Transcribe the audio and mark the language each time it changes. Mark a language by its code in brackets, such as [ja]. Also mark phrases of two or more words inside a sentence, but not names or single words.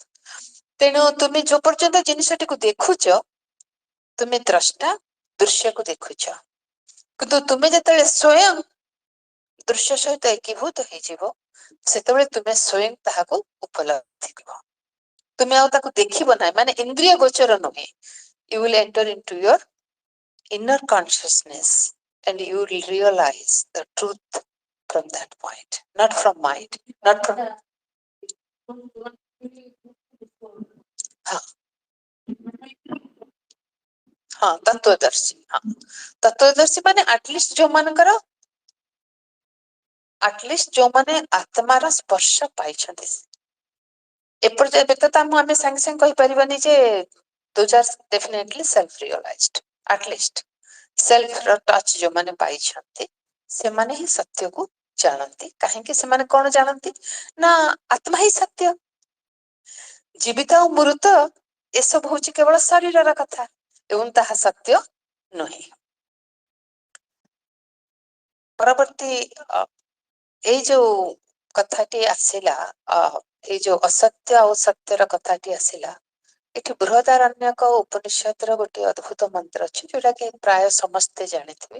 [or] ତେଣୁ ତୁମେ ଯୋଉ ପର୍ଯ୍ୟନ୍ତ ଜିନିଷଟିକୁ ଦେଖୁଛ, ତୁମେ ଦ୍ରଷ୍ଟା ଦୃଶ୍ୟକୁ ଦେଖୁଛ, କିନ୍ତୁ ତୁମେ ଯେତେବେଳେ ସ୍ଵୟଂ ଦୃଶ୍ୟ ସହିତ ଏକୀଭୂତ ହେଇଯିବ, ସେତେବେଳେ ତୁମେ ସ୍ୱୟଂ ତାହାକୁ ଉପଲବ୍ଧି କରିବ। ତୁମେ ଆଉ ତାକୁ ଦେଖିବ ନାହିଁ, ମାନେ ଇନ୍ଦ୍ରିୟ ଗୋଚର ନୁହେଁ। [en] You will enter into your inner consciousness and you will realize the truth from that point, not from mind, not from [hi] हाँ हाँ तत्वदर्शी। हाँ तत्वदर्शी [or] ମାନେ ଆଟଲିଷ୍ଟ ଯୋଉମାନେ ଆତ୍ମାର ସ୍ପର୍ଶ ପାଇଛନ୍ତି। ଏବେ ତ ଆମେ ସାଙ୍ଗେ ସାଙ୍ଗେ କହିପାରିବାନି ଯେ [en] those are definitely self realized, at least self [or] ର ଟଚ୍ ଯୋଉମାନେ ପାଇଛନ୍ତି, ସେମାନେ ହିଁ ସତ୍ୟକୁ ଜାଣନ୍ତି। କାହିଁକି ସେମାନେ କଣ ଜାଣନ୍ତି? ନା ଆତ୍ମା ହିଁ ସତ୍ୟ। ଜୀବିତ ଆଉ ମୃତ ଏସବୁ ହଉଛି କେବଳ ଶରୀରର କଥା, ଏବଂ ତାହା ସତ୍ୟ ନୁହେଁ। ପରବର୍ତ୍ତୀ ଏଇ ଯୋଉ କଥାଟି ଆସିଲା, ଏଇ ଯୋଉ ଅସତ୍ୟ ଆଉ ସତ୍ୟର କଥାଟି ଆସିଲା, ଏଠି ବୃହଦାରଣ୍ୟକ ଉପନିଷଦର ଗୋଟେ ଅଦ୍ଭୁତ ମନ୍ତ୍ର ଅଛି, ଯୋଉଟା କି ପ୍ରାୟ ସମସ୍ତେ ଜାଣିଥିବେ।